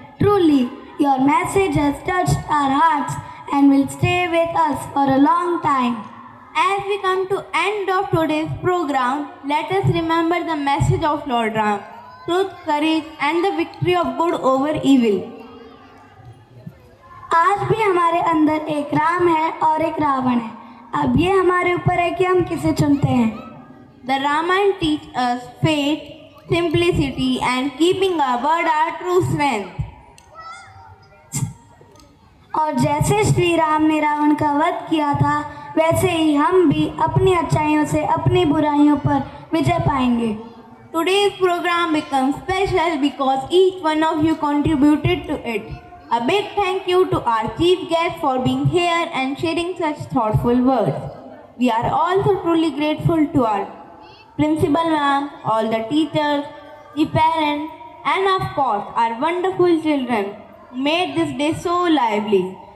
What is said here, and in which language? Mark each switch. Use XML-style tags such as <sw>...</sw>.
<en>Truly, your message has touched our hearts and will stay with us for a long time. As we come to end of today's program, let us remember the message of Lord Ram, truth, courage and the victory of good over evil.</en> <hi>आज भी हमारे अंदर एक राम है और एक रावण है. अब ये हमारे ऊपर है कि हम किसे चुनते हैं.</hi> <en>The Ramayana teaches us faith, simplicity and keeping our word our true strength.</en> <hi>और जैसे श्री राम ने रावण का वध किया था, वैसे ही हम भी अपनी अच्छाइयों से अपनी बुराइयों पर विजय पाएंगे.</hi> <en>Today's program becomes special because each one of you contributed to it. A big thank you to our chief guest for being here and sharing such thoughtful words. We are also truly grateful to our principal ma'am, all the teachers, the parents, and of course our wonderful children who made this day so lively.</en>